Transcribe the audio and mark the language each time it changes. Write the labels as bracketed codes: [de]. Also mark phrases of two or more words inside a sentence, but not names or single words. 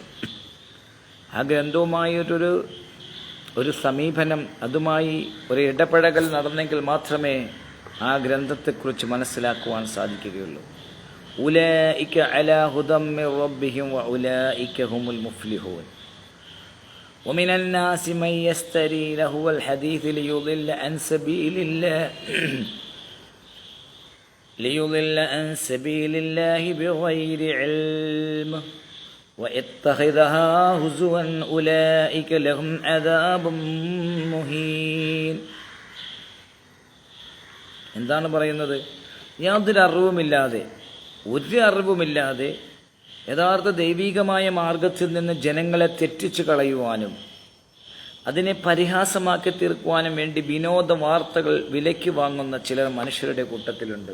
[ml] ആ ഗ്രന്ഥവുമായിട്ടൊരു സമീപനം, അതുമായി ഒരു ഇടപഴകൽ നടന്നെങ്കിൽ മാത്രമേ ആ ഗ്രന്ഥത്തെക്കുറിച്ച് മനസ്സിലാക്കുവാൻ സാധിക്കുകയുള്ളൂ. [ar] أولئك على هدى من ربهم وأولئك هم المفلحون. ومن الناس من يشتري لهو الحديث ليضل عن سبيل الله بغير علم واتخذها هزوا أولئك لهم عذاب مهين. [ml] എന്താണ് പറയുന്നത്? യാതൊരു അറിവുമില്ലാതെ യഥാർത്ഥ ദൈവികമായ മാർഗത്തിൽ നിന്ന് ജനങ്ങളെ തെറ്റിച്ചു കളയുവാനും അതിനെ പരിഹാസമാക്കി തീർക്കുവാനും വേണ്ടി വിനോദ വാർത്തകൾ വിലയ്ക്ക് വാങ്ങുന്ന ചില മനുഷ്യരുടെ കൂട്ടത്തിലുണ്ട്.